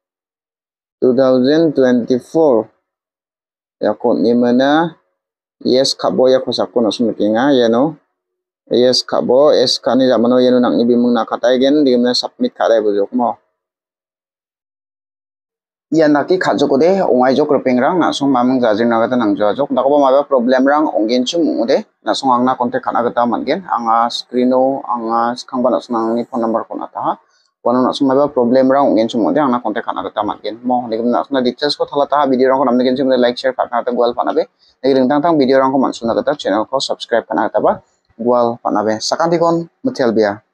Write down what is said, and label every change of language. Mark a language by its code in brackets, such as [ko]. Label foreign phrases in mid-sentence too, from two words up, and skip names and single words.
[grt] 2024 yakon imana yes khabo ya khosakko na sumkinga yeno yes khabo es kani jamano yeno nangni bimung na khatai gen dimna submit kharai bujok mo yanaki khajo kode ongai jok repengrang na song mamung jajing na gata nang jok dakoba maba problem rang ongen chum ode na song angna contact khana gata mangen anga screeno anga khangba na song ni phone number ko na ta kono na song maba problem rang ongen chum ode angna contact khana gata mangen mo legum na song details ko thala ta video rang ko namne gen chum [en] like share [grt] khana ta gwal panabe legum tang tang video rang ko mansuna gata channel ko subscribe khana gata ba gwal panabe sakanti kon mutel bia